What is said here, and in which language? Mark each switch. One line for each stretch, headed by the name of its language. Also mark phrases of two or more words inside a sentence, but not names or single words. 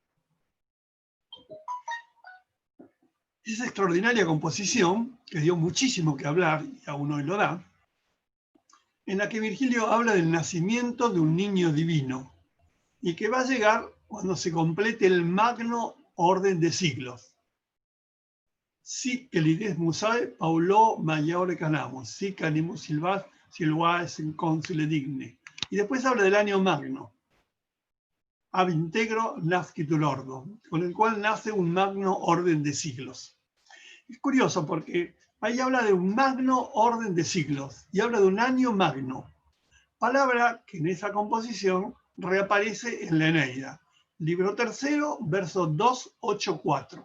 Spanish: Esa extraordinaria composición, que dio muchísimo que hablar, y aún hoy lo da, en la que Virgilio habla del nacimiento de un niño divino, y que va a llegar cuando se complete el magno orden de siglos.
Latin: Sic elides musae paulo maiore canamus, sic animus silvaes in consule digne.
Spanish: Y después habla del año magno,
Latin: ab integro nascitur ordo,
Spanish: con el cual nace un magno orden de siglos. Es curioso porque ahí habla de un magno orden de siglos y habla de un año magno, palabra que en esa composición reaparece en la Eneida, libro tercero, verso 284.